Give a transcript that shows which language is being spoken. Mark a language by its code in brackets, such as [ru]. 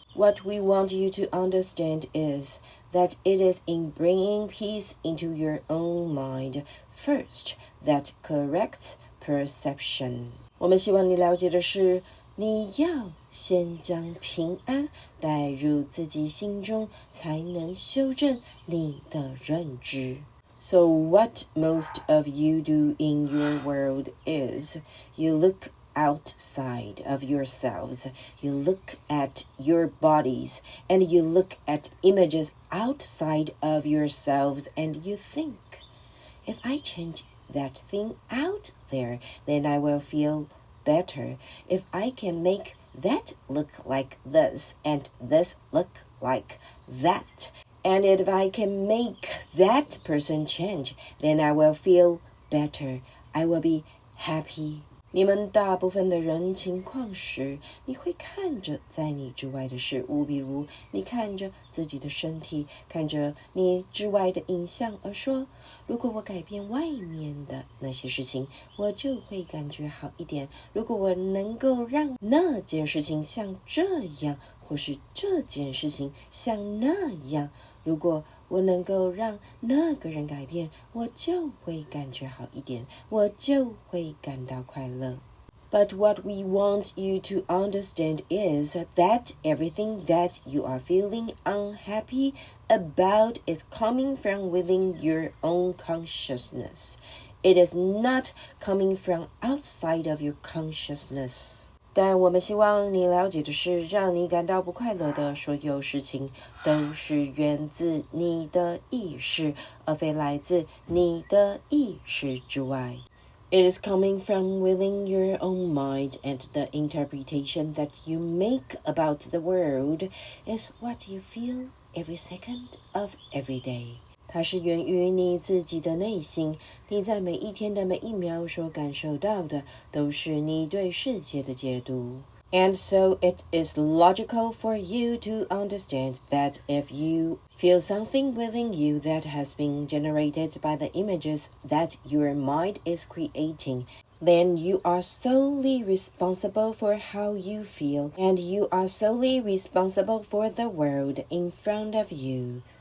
[en] What we want you to understand is that it is in bringing peace into your own mind first that corrects perception. [zh] 我们希望你了解的是，你要先将平安带入自己心中，才能修正你的认知。 [en] So what most of you do in your world is, you look outside of yourselves, you look at your bodies, and you look at images outside of yourselves, and you think, if I change that thing out there, then I will feel better. If I can make that look like this, and this look like that, and if I can make that person change, then I will feel better. I will be happy. [zh] 你们大部分的人情况时，你会看着在你之外的事物，比如你看着自己的身体，看着你之外的影像，而说，如果我改变外面的那些事情，我就会感觉好一点。如果我能够让那件事情像这样，或是这件事情像那样，如果我能够让那个人改变，我就会感觉好一点，我就会感到快乐。 [en] But what we want you to understand is that everything that you are feeling unhappy about is coming from within your own consciousness. It is not coming from outside of your consciousness. [zh] 但我们希望你了解的是，让你感到不快乐的所有事情都是源自你的意识，而非来自你的意识之外。 [en] It is coming from within your own mind, and the interpretation that you make about the world is what you feel every second of every day. [zh] 它是源于你自己的内心，你在每一天的每一秒所感受到的，都是你对世界的解读。 [en] And so it is logical for you to understand that if you feel something within you that has been generated by the images that your mind is creating, then you are solely responsible for how you feel, and you are solely responsible for the world in front of you.